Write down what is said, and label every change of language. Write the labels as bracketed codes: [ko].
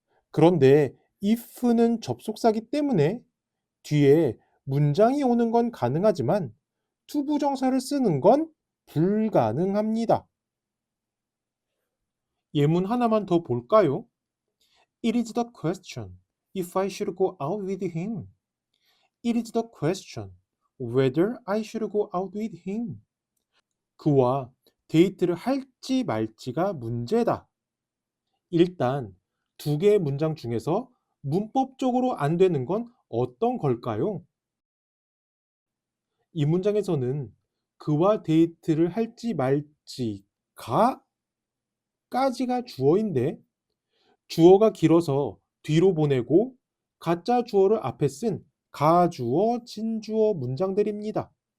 [ko] 그런데 if는 접속사기 때문에 뒤에 문장이 오는 건 가능하지만 투부정사를 쓰는 건 불가능합니다. 예문 하나만 더 볼까요? [en] It is the question. if I should go out with him. It is the question whether I should go out with him. [ko] 그와 데이트를 할지 말지가 문제다. 일단 두 개의 문장 중에서 문법적으로 안 되는 건 어떤 걸까요? 이 문장에서는 그와 데이트를 할지 말지가 까지가 주어인데 주어가 길어서 뒤로 보내고 가짜 주어를 앞에 쓴 가주어, 진주어 문장들입니다.